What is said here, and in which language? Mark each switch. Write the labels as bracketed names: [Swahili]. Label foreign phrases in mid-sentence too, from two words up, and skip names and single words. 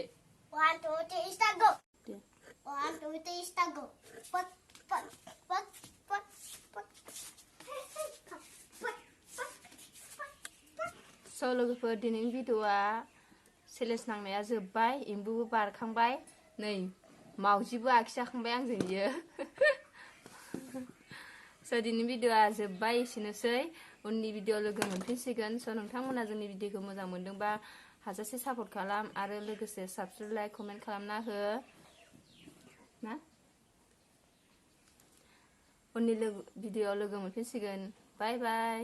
[English] 1 2 3 start go 1 2 3 start go pot pot pot pot pot [Bodo] स' लोगोफोर दिनैनि भिडिअ'आ चेलेन्ज नांनाया जोब्बाय एम्बुबो बारखांबाय नै मावजिबो आखिजाखांबाय आंजों बियो स' दिनैनि भिडिअ'आ जोब्बाय एसेनोसै उननि भिडिअ लोगो मोनफिनसिगोन स' नोंथांमोना जोंनि भिडिअ'खौ मोजां मोनदोंबा हाजासे सापर्ट खालाम आरो लोगोसे [English] subscribe like comment [Bodo] खालामना हो ना उननि भिडिअ लोगो मोनफिनसिगोन [English] bye bye